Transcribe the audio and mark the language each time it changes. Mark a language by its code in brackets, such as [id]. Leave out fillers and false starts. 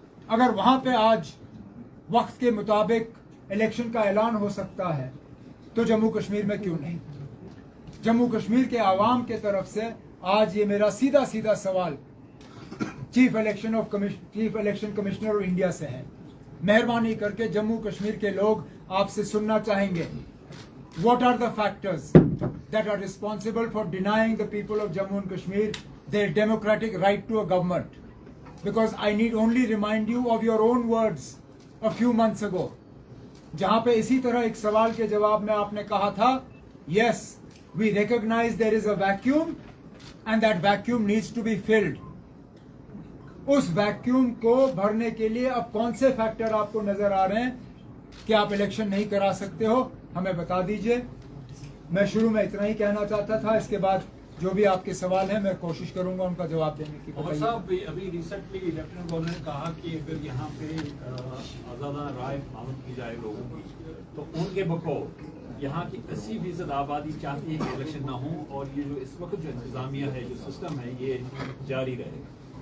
[hi] अगर वहां पे आज वक्त के मुताबिक इलेक्शन का ऐलान हो सकता है तो जम्मू कश्मीर में क्यों नहीं? जम्मू कश्मीर के आवाम के तरफ से आज ये मेरा सीधा सीधा सवाल chief election commissioner of India से है। मेहरबानी करके जम्मू कश्मीर के लोग आपसे सुनना चाहेंगे, [en] what are the factors that are responsible for denying the people of Jammu and Kashmir their democratic right to a government? Because I need only remind you of your own words a few months ago, [hi] जहां पे इसी तरह एक सवाल के जवाब में आपने कहा था, [en] yes, we recognize there is a vacuum and that vacuum needs to be filled. [hi] उस वैक्यूम को भरने के लिए अब कौन से फैक्टर आपको नजर आ रहे हैं कि आप इलेक्शन नहीं करा सकते हो, हमें बता दीजिए। मैं शुरू में इतना ही कहना चाहता था, इसके बाद जो भी आपके सवाल हैं मैं कोशिश करूंगा उनका जवाब देने की। साहब, अभी रिसेंटली लेफ्टिनेंट गवर्नर ने कहा कि अगर यहाँ पे आज़ादा राय मालूम की जाए लोगों की, तो उनके बकौल यहाँ की 80% आबादी चाहती है कि इलेक्शन ना हो और ये जो इस वक्त जो इंतजामिया है, जो सिस्टम है, ये जारी रहेगा।